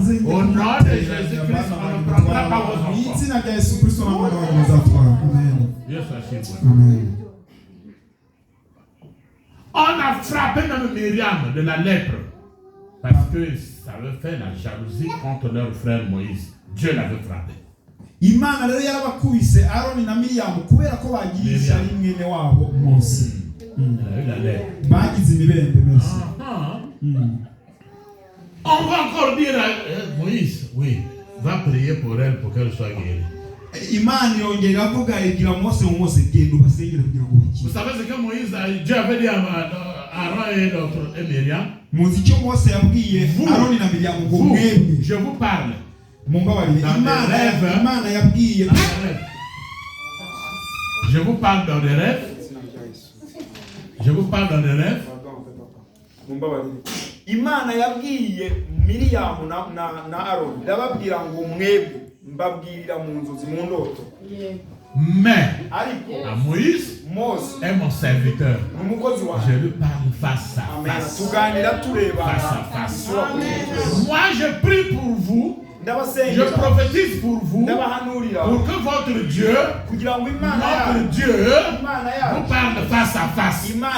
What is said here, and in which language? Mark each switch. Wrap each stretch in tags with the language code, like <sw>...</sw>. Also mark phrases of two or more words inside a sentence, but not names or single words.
<fr>Au nom de Jésus-Christ, on ne prendra pas vos enfants. On a frappé même Myriam de la lèpre parce que ça avait fait la jalousie contre leur frère Moïse. Dieu l'avait frappé.</fr> <rw>Imana rero yarabakubise Aroni na Miriam kubera ko bagirisha rimwe wabo Mose. Bagize imibembe Mose.</rw> <fr>On va encore dire à Moïse, oui, va prier pour elle pour qu'elle soit guérie.</fr> <rw>Imana yongera avuga igira Mose genda ubasengere kugira ngo bakire.</rw> <fr>Vous savez ce que Moïse Dieu avait dit à Aaron et Myriam?</fr> <rw>Muzi cyo Mose yabwiye Aroni na Miriam ngo mwebwe.</rw> <fr>Je vous parle.</fr> <rw>Imana yabwiye.</rw> <fr>Je vous parle dans des rêves. Je vous parle dans des rêves.</fr> <rw>Imana yabwiye Miriam na Aaron ndababwira ngo mwebwe mbabwirira mu nzozi mu ndoto.</rw> <fr>Mais à Moïse est mon serviteur. Je lui parle face à face. Face à face. Moi je prie pour vous. Je prophétise pour vous, pour que votre Dieu, notre Dieu, vous parle face à face.</fr>